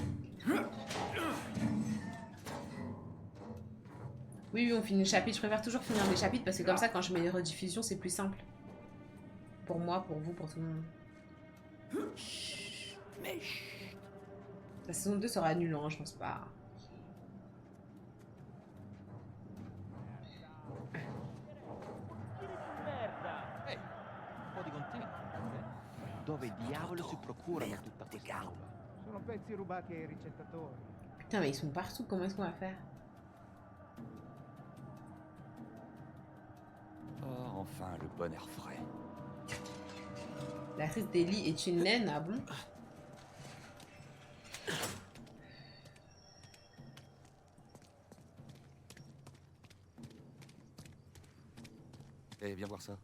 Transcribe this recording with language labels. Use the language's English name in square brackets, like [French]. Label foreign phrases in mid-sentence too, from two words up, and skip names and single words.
[French] Oui, oui, on finit le chapitre. Je préfère toujours finir les chapitres parce que comme ça, quand je mets les rediffusions, c'est plus simple. Pour moi, pour vous, pour tout le monde. La saison 2 sera annulée, hein, je pense pas. [Italian] Ehi, un po' di continuo. Dove diavolo si procurano tutta questa roba? Sono pezzi rubati ai ricettatori. [French] Putain, mais ils sont partout. Comment est-ce qu'on va faire? Oh, enfin, le bon air frais. L'actrice d'Ellie est une naine, ah bon? Eh, viens voir ça.